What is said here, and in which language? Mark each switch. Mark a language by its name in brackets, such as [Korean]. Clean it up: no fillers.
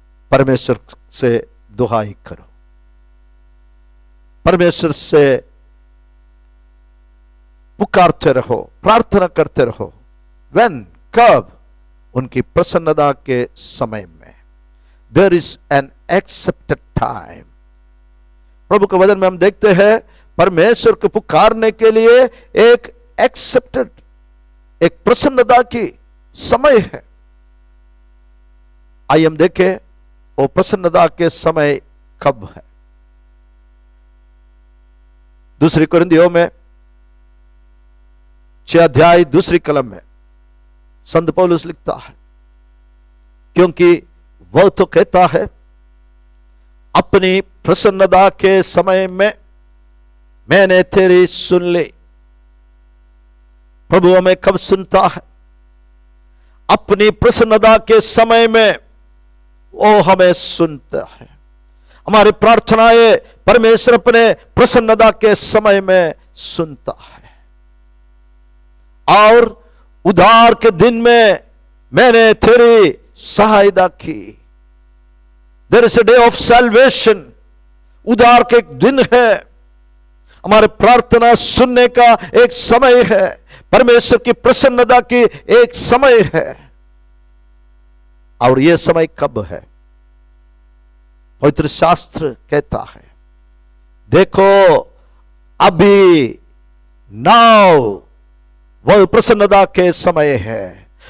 [Hindi] परमेश्वर से दुहाई करो, परमेश्वर से पुकारते रहो, प्रार्थना करते रहो। [English] When? [Hindi] कब? उनकी प्रसन्नता के समय में। [English] There is an accepted time। [Hindi] प्रभु के वचन में हम देखते हैं परमेश्वर को पुकारने के लिए एक एक्सेप्टेड, एक प्रसन्नता की समय है। आइए हम देखें वो प्रसन्नता के समय कब है। दूसरी कुरिन्थियों में 6 अध्याय 2 कलम में संत पौलुस लिखता है, क्योंकि वह तो कहता है अपनी प्रसन्नता के समय में मैंने तेरी सुन ली। प्रभु हमें कब सुनता है? अपनी प्रसन्नता के समय में वो हमें सुनता है। हमारी प्रार्थनाएं परमेश्वर अपने प्रसन्नता के समय में सुनता है। और उद्धार के दिन में मैंने तेरी सहायता की। [English] There is a day of salvation। [Hindi] उद्धार के एक दिन है, हमारे प्रार्थना सुनने का एक समय है, परमेश्वर की प्रसन्नता की एक समय है। और यह समय कब है? पवित्र शास्त्र कहता है देखो अभी, नाउ वह प्रसन्नता के समय है।